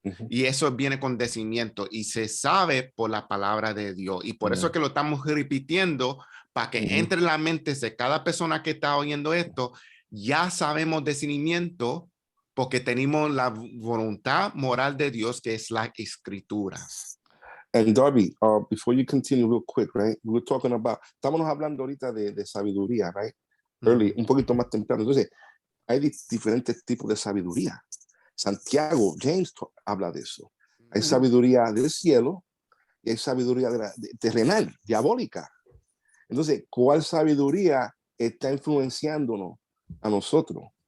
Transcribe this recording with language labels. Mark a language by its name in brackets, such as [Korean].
[Spanish] Y eso viene con decimiento y se sabe por la palabra de Dios. Y por eso es que lo estamos repitiendo para que entre en la mente de cada persona que está oyendo esto. Ya sabemos discernimiento porque tenemos la voluntad moral de Dios que es la escritura. [English] And Darby, before you continue real quick, right? We were talking about, [Spanish] estamos hablando ahorita de sabiduría, [English] right? Early, [Spanish] un poquito más temprano. Entonces, hay diferentes tipos de sabiduría. Santiago, James habla de eso. Hay sabiduría del cielo y hay sabiduría terrenal, diabólica. Entonces, ¿cuál sabiduría está influenciándonos a nosotros?